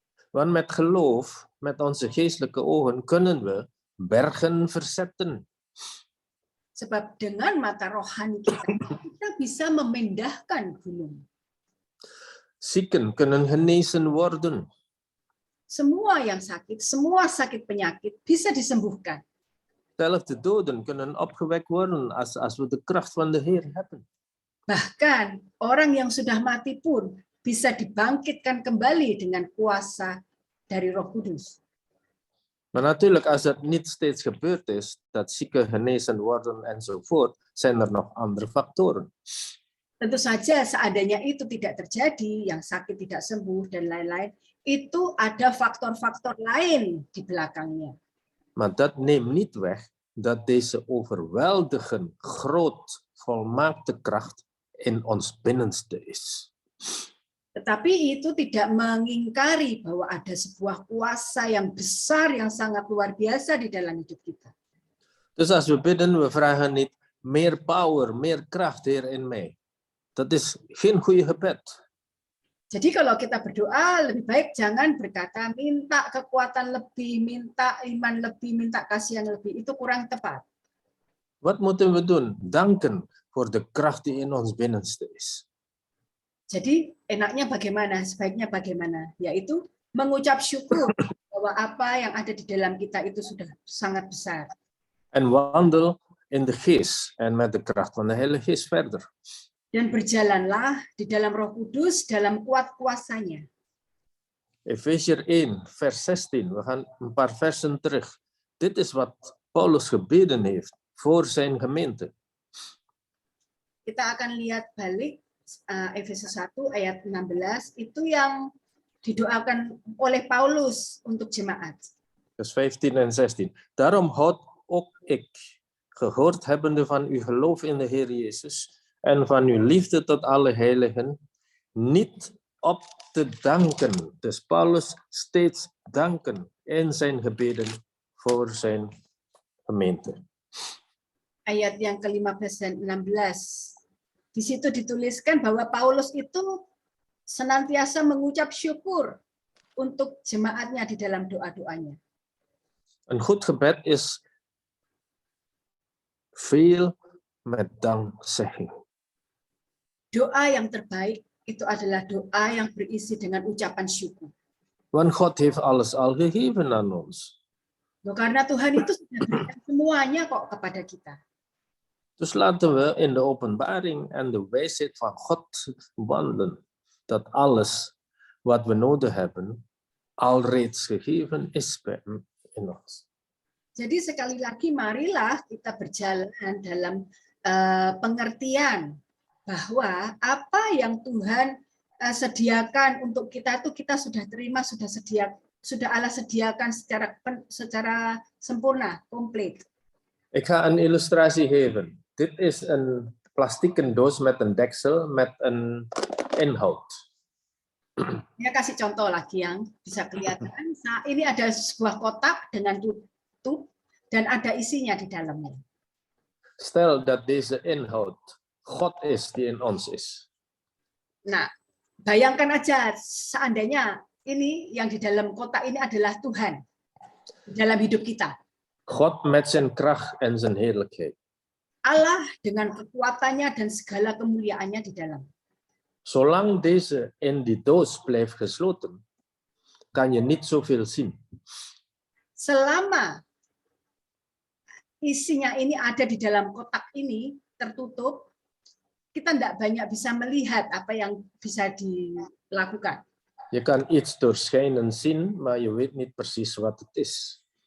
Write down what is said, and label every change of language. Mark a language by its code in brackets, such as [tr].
[nl] Want met geloof, met onze geestelijke ogen, kunnen we bergen verzetten. [id] Sebab dengan mata rohani kita bisa memindahkan gunung. [nl] Zieken kunnen genezen worden. [id] Semua yang sakit, semua sakit penyakit bisa disembuhkan. [nl] Zelfs de doden kunnen opgewekt worden als we de kracht van de Heer hebben. [id] Bahkan orang yang sudah mati pun bisa dibangkitkan kembali dengan kuasa dari Roh Kudus. [nl] Maar natuurlijk, als dat niet steeds gebeurd is, dat zieken genezen worden enzovoort, zijn er nog andere factoren. [id] Tentu saja seandainya itu tidak terjadi, yang sakit tidak sembuh dan lain-lain, itu ada faktor-faktor lain di belakangnya. [nl] Maar dat neemt niet weg dat deze overweldigend groot, volmaakte kracht in ons binnenste is. [id] Tetapi itu tidak mengingkari bahwa ada sebuah kuasa yang besar, yang sangat luar biasa di dalam hidup kita. [nl] Dus als we bidden, we vragen niet meer power, meer kracht, Heer, in mij. Dat is geen goede gebed. [id] Jadi kalau kita berdoa, lebih baik jangan berkata minta kekuatan lebih, minta iman lebih, minta kasih yang lebih. Itu kurang tepat. [nl] Wat moeten we doen? Danken voor de kracht die in ons binnenste is. [id] Jadi enaknya bagaimana, sebaiknya bagaimana? Yaitu mengucap syukur bahwa apa yang ada di dalam kita itu sudah sangat besar. [nl] En wandel in de geest en met de kracht van de Heilige Geest verder. [id] Dan berjalanlah di dalam Roh Kudus dalam kuat kuasanya. [nl] Efesiër 1, vers 16. We gaan een paar versen terug. Dit is wat Paulus gebeden heeft voor zijn gemeente. [id] Kita akan lihat balik Efesus 1 ayat 16 itu yang didoakan oleh Paulus untuk jemaat. [nl] Vers 15 en 16. Daarom houd ook ik, gehoord hebbende van uw geloof in de Heer Jezus en van uw liefde tot alle heiligen, niet op te danken. Dus Paulus steeds danken in zijn gebeden voor zijn gemeente. [id] Ayat yang ke-15 dan 16. Di situ dituliskan bahwa Paulus itu senantiasa mengucap syukur untuk jemaatnya di dalam doa-doanya. [nl] Een goed gebed is veel met dankzegging. [id] Doa yang terbaik itu adalah doa yang berisi dengan ucapan syukur. [nl] Want God heeft alles al gegeven aan ons. [id] Loh, karena Tuhan itu sudah berikan semuanya kok kepada kita. [nl] Dus laten we in de openbaring en de wijsheid van God wandelen. Dat alles wat we nodig hebben, alreeds gegeven is bij hem in ons. [id] Jadi sekali lagi marilah kita berjalan dalam pengertian bahwa apa yang Tuhan sediakan untuk kita itu kita sudah terima, sudah Allah sediakan secara sempurna, komplit. [nl] Ik ga een illustratie geven. Dit is een plastieken doos met een deksel met een inhoud. [id] Saya kasih contoh lagi yang bisa kelihatan. Nah, ini ada sebuah kotak dengan tutup dan ada isinya di dalamnya. [nl] Stel dat deze inhoud God is die in ons is. [id] Nah, bayangkan aja seandainya ini yang di dalam kotak ini adalah Tuhan di dalam hidup kita. [nl] God met zijn kracht en zijn heerlijkheid. [id] Allah dengan kekuatannya dan segala kemuliaannya di dalam. [nl] Zolang deze in die doos blijft gesloten, kan je niet zoveel zien. [id] Selama isinya ini ada di dalam kotak ini tertutup, kita tidak banyak bisa melihat apa yang bisa dilakukan. [nl] Je kan iets doorschijnend zien, maar je weet niet precies wat het is.